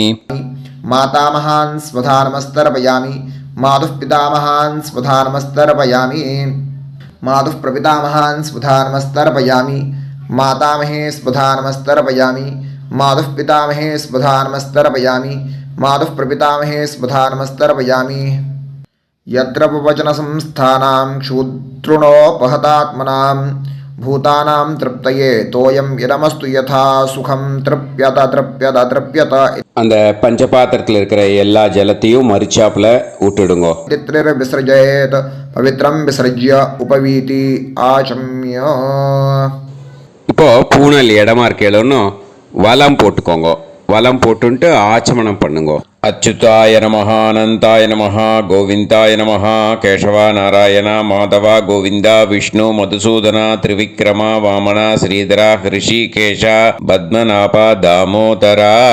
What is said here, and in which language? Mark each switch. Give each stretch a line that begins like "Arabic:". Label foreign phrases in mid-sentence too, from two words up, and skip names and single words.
Sanskrit: मातामहान् स्वधा नमस्तर्पयामि मातुः पितामहान् स्वधा नमस्तर्पयामि मातुः प्रपितामहान् स्वधा नमस्तर्पयामि मातामहे स्वधा नमस्तर्पयामि मातुः पितामहे स्वधा नमस्तर्पयामि मातुः प्रपितामहे स्वधा नमस्तर्पयामि। यत्र वचनसंस्थानां क्षुद्रुणोपहतात्मनां भूतानां तृप्तये तोयं इदमस्तु यथा सुखं तृप्यत तृप्यत तृप्यत।
Tamil: அந்த பஞ்சபாத்திரத்தில் இருக்கிற எல்லா ஜலத்தையும் மரிச்சாப்புல விட்டுடுங்கோ.
Sanskrit: पितृर्विसृजेत् पवित्रं विसृज्य उपवीति आचम्य।
Tamil: இப்போ பூனல் இடமா இருக்கேன்னு வலம் போட்டுக்கோங்க. வலம் போட்டுன்ட்டு ஆச்சமனம் பண்ணுங்க.
Sanskrit: अच्युताय नमः अनन्ताय नमः गोविन्दाय नमः केशव नारायण माधव गोविन्द विष्णु मधुसूदन त्रिविक्रम वामन श्रीधर हृषीकेश पद्मनाभ दामोदर.